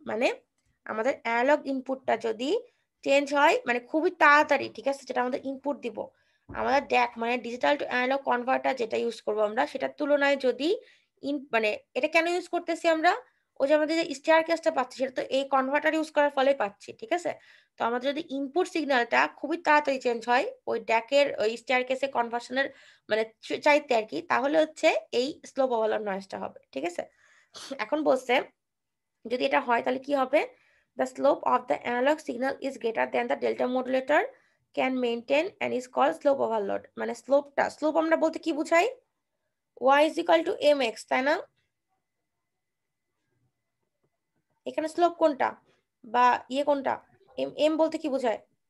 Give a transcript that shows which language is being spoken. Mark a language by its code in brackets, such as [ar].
[bn] মানে আমাদের অ্যানালগ ইনপুটটা যদি চেঞ্জ হয় মানে খুবই তাড়াতাড়ি, ঠিক আছে, যেটা আমাদের ইনপুট দিব, আমাদের DAC মানে ডিজিটাল টু অ্যানালগ কনভার্টার যেটা ইউজ করবো আমরা, সেটার তুলনায় যদি মানে এটা কেন ইউজ করতেছি আমরা, ওই যে আমাদের যে স্টেয়ার কেসটা পাচ্ছি সেটা তো এই কনভার্টার ইউজ করার ফলে পাচ্ছি, ঠিক আছে। তো আমাদের যদি ইনপুট সিগন্যালটা খুবই তাড়াতাড়ি চেঞ্জ হয় ওই ড্যাকের ওই স্টেয়ার কেসে কনভার্সনের মানে চাইতে আর কি, তাহলে হচ্ছে এই স্লোপ ওভারলোড নয়েজটা হবে, ঠিক আছে। এখন বলছে যদি এটা হয় তাহলে কি হবে, [en] the slope of the analog signal is greater than the delta modulator can maintain and is called slope overload, [bn] মানে স্লোপটা, স্লোপ আমরা বলতে কি বুঝাই, [en] y is equal to mx, [bn] তাই না। এখানে স্লোপ কোনটা বা ইয়ে কোনটা, এম এম বলতে কি বোঝায়,